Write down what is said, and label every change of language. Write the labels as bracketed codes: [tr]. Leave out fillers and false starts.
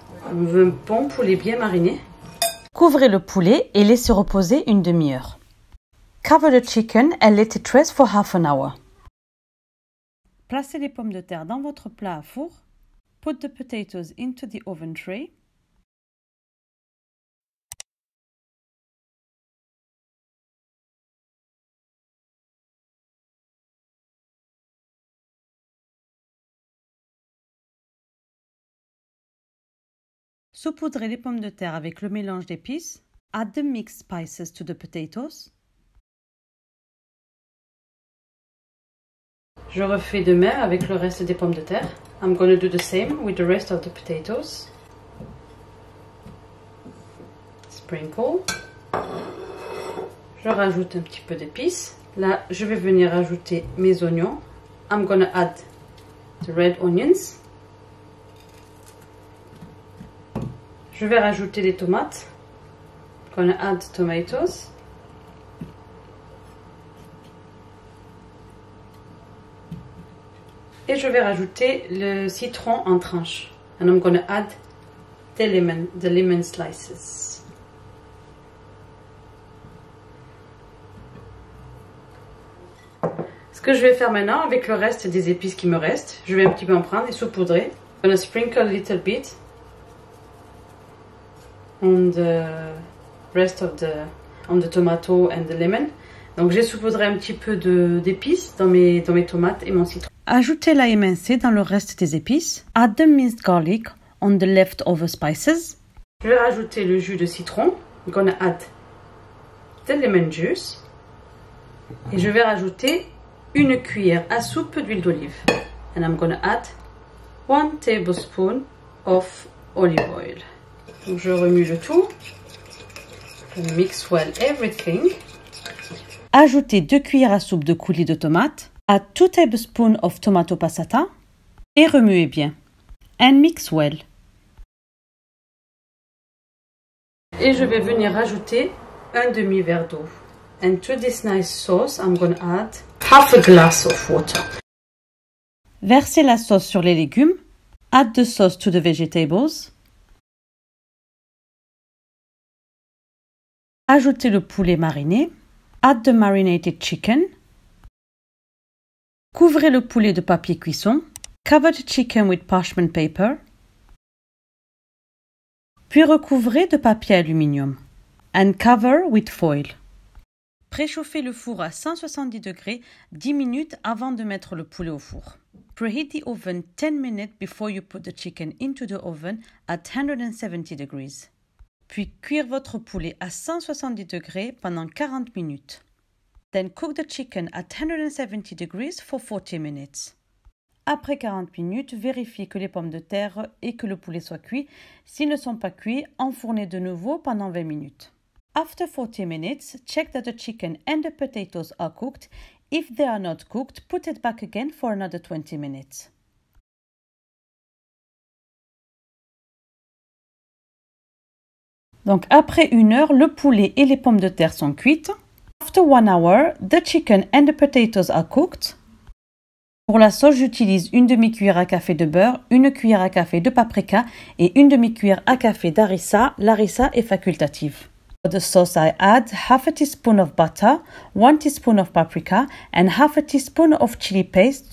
[fr] On veut un bon poulet bien mariné. Couvrez le poulet et laissez reposer une demi-heure. [en] Cover the chicken and let it rest for half an hour. [fr] Placez les pommes de terre dans votre plat à four. [en] Put the potatoes into the oven tray. [fr] Saupoudrez les pommes de terre avec le mélange d'épices. [en] Add the mixed spices to the potatoes. [fr] Je refais de même avec le reste des pommes de terre. [en] I'm going to do the same with the rest of the potatoes. Sprinkle. [fr] Je rajoute un petit peu d'épices. Là, je vais venir ajouter mes oignons. [en] I'm going to add the red onions. [fr] Je vais rajouter les tomates. [en] I'm going to add tomatoes. [fr] Et je vais rajouter le citron en tranches. [en] And I'm going to add the lemon slices. [fr] Ce que je vais faire maintenant avec le reste des épices qui me restent, je vais un petit peu en prendre et saupoudrer. [en] I'm going to sprinkle a little bit on the rest of on the tomato and the lemon. [fr] Donc j'ai saupoudré un petit peu d'épices dans mes tomates et mon citron. Ajoutez l'ail émincé dans le reste des épices. [en] Add the minced garlic on the leftover spices. [fr] Je vais rajouter le jus de citron. [en] I'm gonna add the lemon juice. [fr] Et je vais rajouter une cuillère à soupe d'huile d'olive. [en] And I'm gonna add 1 tablespoon of olive oil. [fr] Donc je remue le tout. Je [en] mix well everything. [fr] Ajoutez 2 cuillères à soupe de coulis de tomates. [en] Add 2 tablespoons of tomato passata. [fr] Et remuez bien. [en] And mix well. [fr] Et je vais venir ajouter un demi-verre d'eau. [en] And to this nice sauce, I'm going to add half a glass of water. [fr] Versez la sauce sur les légumes. [en] Add the sauce to the vegetables. [fr] Ajoutez le poulet mariné. [en] Add the marinated chicken. [fr] Couvrez le poulet de papier cuisson. [en] Cover the chicken with parchment paper. [fr] Puis recouvrez de papier aluminium. [en] And cover with foil. [fr] Préchauffez le four à 170 degrés 10 minutes avant de mettre le poulet au four. [en] Preheat the oven 10 minutes before you put the chicken into the oven at 170 degrees. [fr] Puis cuire votre poulet à 170 degrés pendant 40 minutes. [en] Then cook the chicken at 170 degrees for 40 minutes. [fr] Après 40 minutes, vérifiez que les pommes de terre et que le poulet soient cuits. S'ils ne sont pas cuits, enfournez de nouveau pendant 20 minutes. [en] After 40 minutes, check that the chicken and the potatoes are cooked. If they are not cooked, put it back again for another 20 minutes. [fr] Donc après 1 heure, le poulet et les pommes de terre sont cuites. [en] After 1 hour, the chicken and the potatoes are cooked. [fr] Pour la sauce, j'utilise une demi-cuillère à café de beurre, une cuillère à café de paprika et une demi-cuillère à café d'harissa. L'harissa est facultative. [en] For the sauce, I add half a teaspoon of butter, 1 teaspoon of paprika and half a teaspoon of chili paste.